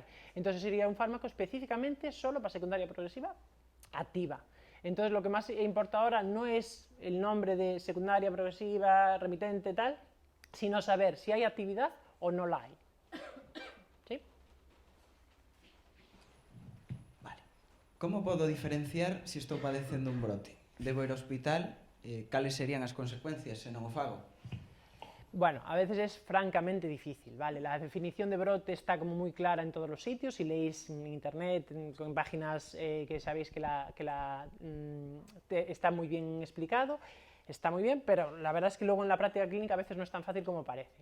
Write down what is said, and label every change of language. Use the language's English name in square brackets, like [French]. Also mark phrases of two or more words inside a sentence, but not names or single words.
[Spanish] Entonces sería un fármaco específicamente solo para secundaria progresiva activa. Entonces lo que más importa ahora no es el nombre de secundaria progresiva, remitente, tal, sino saber si hay actividad o no la hay. ¿Sí? Vale. [Galician] Como podo diferenciar se estou padecendo un brote? Debo ir ao hospital? Cales serían as consecuencias se non o fago? [Spanish] Bueno, a veces es francamente difícil, ¿vale? La definición de brote está como muy clara en todos los sitios, si leéis en internet, en páginas que sabéis que está muy bien explicado, está muy bien, pero la verdad es que luego en la práctica clínica a veces no es tan fácil como parece.